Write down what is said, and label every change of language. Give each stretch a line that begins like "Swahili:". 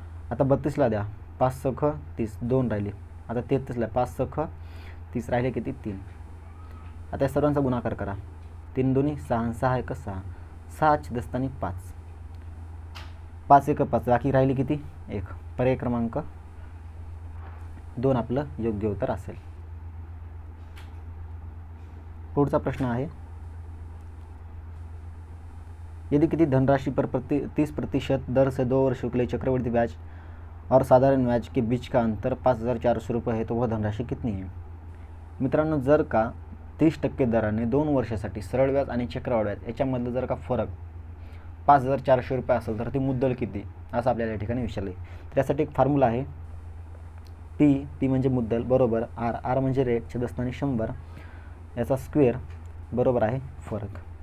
Marathi: आता 32 ला द्या. 5 × 30 2 राहिली. आता 33 ला 5 × 30 राहिले किती 3. आता या सर्वांचा गुणाकार करा. 3 2 6, 6 1 6, 6 छेदस्थानी 5, 5 1 5 बाकी राहिली किती 1. पर्याय क्रमांक 2 आपलं योग्य उत्तर असेल.
Hindi: पुढचा प्रश्न आहे, यदि किसी धनराशि पर 30% दर से 2 वर्षों के लिए चक्रवृद्धि ब्याज और साधारण ब्याज के बीच का अंतर 5400 रुपये है तो वह धनराशि कितनी है.
Marathi: मित्रांनो जर का 30% दराने 2 वर्षासाठी सरळ व्याज आणि चक्रवाढ व्याज याच्यामधलं जर का फरक 5400 रुपये असेल तर ती मुद्दल किती असं आपल्याला या ठिकाणी विचारले. त्यासाठी एक फॉर्म्युला आहे, पी म्हणजे मुद्दल बरोबर आर म्हणजे रेट छेदस्थानी 100 याचा स्क्वेअर बरोबर आहे फरक.